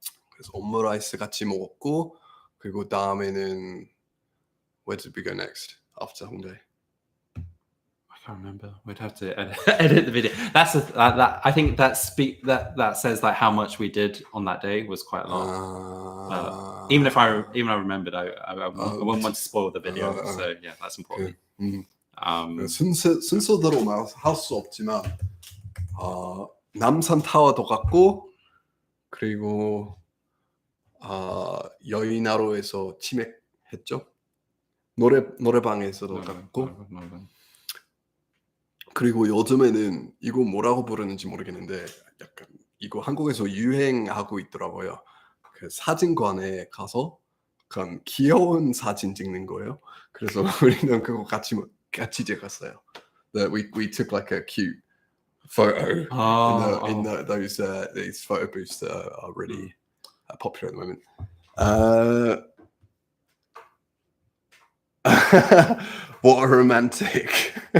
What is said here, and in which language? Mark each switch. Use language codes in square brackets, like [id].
[ko] 그래서 오므라이스 같이 먹었고 그리고 다음에는 [en] where did we go next after [ko] 홍대? [en] I can't remember. We'd have to edit the video. That's that. I think that says like how much we did on that day was quite a lot. Even if I remembered, I wouldn't want to spoil the video. So yeah, that's important. [ko] 순서대로 할 수 없지만 남산 타워도 갔고 그리고 여의나루에서 치맥했죠. 노래방에서도 갔고. 그리고 요즘에는 이거 뭐라고 부르는지 모르겠는데 약간 이거 한국에서 유행하고 있더라고요. 그 사진관에 가서 약간 귀여운 사진 찍는 거예요. 그래서 우리는 그거 같이 찍었어요. [en] We took like a cute photo in these photo booths that are really popular at the moment. What a romantic.